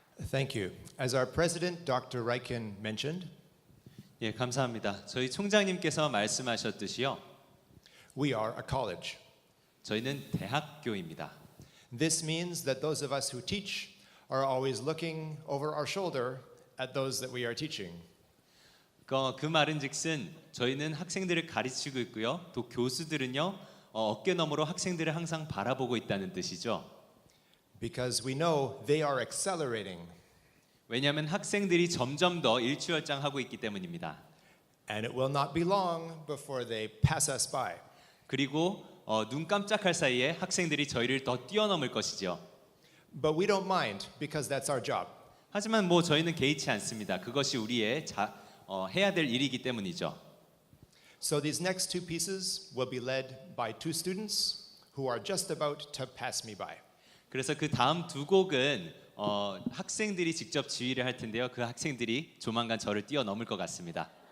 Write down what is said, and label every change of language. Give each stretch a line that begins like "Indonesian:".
English: Thank you. As our president, Dr. Ryken, mentioned,
Korean: 예, 감사합니다. 저희 총장님께서 말씀하셨듯이요.
English: we are a college.
Korean: 저희는 대학교입니다.
English: This means that those of us who teach are always looking over our shoulder at those that we are teaching.
Korean: 그 말은즉슨 저희는 학생들을 가르치고 있고요. 또 교수들은요. 어깨 너머로 학생들을 항상 바라보고 있다는 뜻이죠.
English: Because we know they are accelerating.
Korean: 왜냐하면 학생들이 점점 더 일취월장하고 있기 때문입니다.
English: And it will not be long before they pass us by.
Korean: 그리고 눈 깜짝할 사이에 학생들이 저희를 더 뛰어넘을 것이죠.
English: But we don't mind because that's our job.
Korean: 하지만 뭐 저희는 개의치 않습니다. 그것이 우리의 해야 될 일이기 때문이죠.
English: So these next two pieces will be led by two students who are just about to pass me by.
Korean: 그래서 그 다음 두 곡은 학생들이 직접 지휘를 할 텐데요. 그 학생들이 조만간 저를 뛰어넘을 것 같습니다.